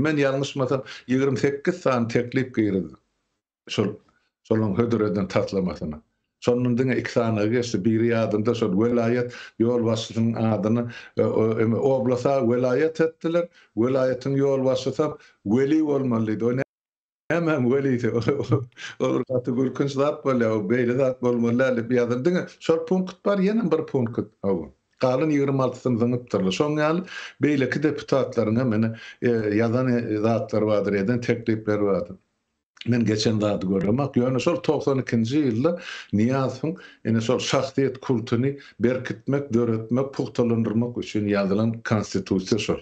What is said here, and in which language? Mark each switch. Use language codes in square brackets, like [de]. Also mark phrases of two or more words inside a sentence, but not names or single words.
[tk] Men ýalňyşmasam 28 san teklip girdi. Şolun hödüreden taslamasyna. Şonun diňe 2 sanaga geçdi. Biri ýadymda şol welayet ýol başçysynyň adyny oblasa welayet etdiler. Welayetin ýol başçysy weli bolmalydy. Hemen weliydi. Olur katı gülkünç zat bolýar, beýle zat bolmaly bir ýazym diňe. Şol punkt bar, ýene bir punkt. Galan 26-syny zyňypdyrlar. Şoň ýaly beýleki deputatlaryň mene ýazan zatlar bardyr, eden teklipler bardyr. Men geçen zady görmek, ýöne şol 92-nji ýylda niýasyň ene şol şahsiýet kultuny berkitmek, döretmek, puhtalandyrmak üçin ýazylan konstitusiýa şol.